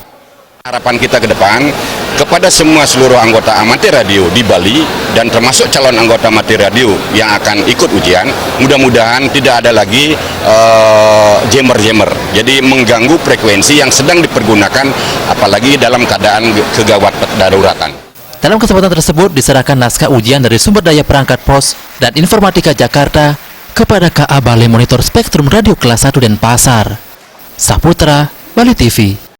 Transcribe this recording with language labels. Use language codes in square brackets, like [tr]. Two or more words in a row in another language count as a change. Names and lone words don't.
[id] Harapan kita ke depan kepada seluruh anggota amatir radio di Bali dan termasuk calon anggota amatir radio yang akan ikut ujian, mudah-mudahan tidak ada lagi jemer-jemer. Jadi mengganggu frekuensi yang sedang dipergunakan apalagi dalam keadaan kegawat daruratan. Dalam kesempatan tersebut diserahkan naskah ujian dari Sumber Daya Perangkat Pos dan Informatika Jakarta kepada KA Balai Monitor Spektrum Radio Kelas 1 Denpasar. Saputra, Bali TV.